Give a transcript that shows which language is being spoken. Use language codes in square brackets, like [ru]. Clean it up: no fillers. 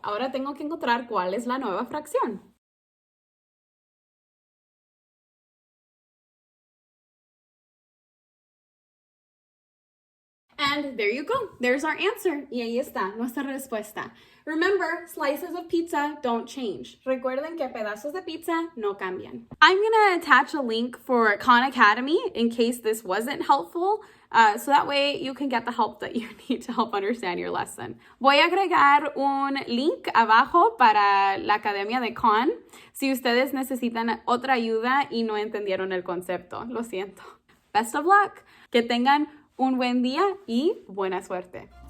[es] Ahora tengo que encontrar cuál es la nueva fracción. [en] And there you go. There's our answer. [es] Y ahí está nuestra respuesta. [en] Remember, slices of pizza don't change. [es] Recuerden que pedazos de pizza no cambian. [en] I'm going to attach a link for Khan Academy in case this wasn't helpful. So that way you can get the help that you need to help understand your lesson. [es] Voy a agregar un link abajo para la Academia de Khan si ustedes necesitan otra ayuda y no entendieron el concepto. Lo siento. [en] Best of luck. [es] Que tengan un buen día y buena suerte.